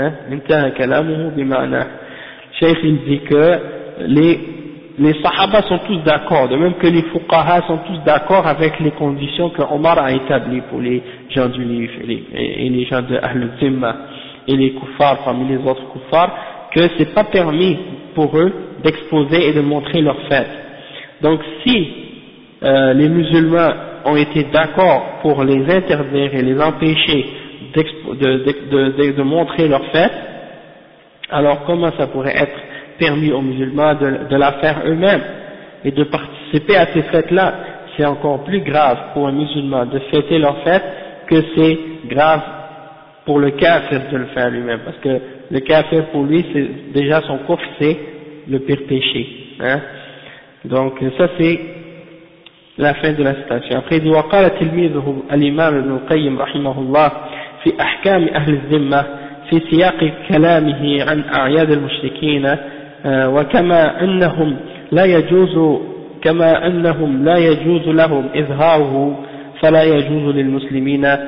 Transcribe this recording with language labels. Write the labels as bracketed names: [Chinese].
[Arabic] انتهى كلامه بمعنى شيخ الذكري. [French] Les Sahaba sont tous d'accord, de même que les Fuqaha sont tous d'accord avec les conditions que Omar a établies pour les gens du Livre et les gens de Ahl-Zimma et les Kuffars parmi les autres Kuffars, que c'est pas permis pour eux d'exposer et de montrer leurs fêtes. Donc si les musulmans ont été d'accord pour les interdire et les empêcher de montrer leurs fêtes, alors comment ça pourrait être permis aux musulmans de la faire eux-mêmes et de participer à ces fêtes-là? C'est encore plus grave pour un musulman de fêter leur fête que c'est grave pour le kafir de le faire lui-même, parce que le kafir pour lui c'est déjà son kufr, c'est le pire péché. Donc ça c'est la fin de la citation. Après il dit [Arabic] « Wa qala tilmizuhu al-imam ibn al-qayyim rahimahullah fi ahkam ahl al-zimma fi siyaq kalamihi an a'yad al-mushrikin » وكما أنهم لا يجوز كما أنهم لا يجوز لهم إظهاره فلا يجوز للمسلمين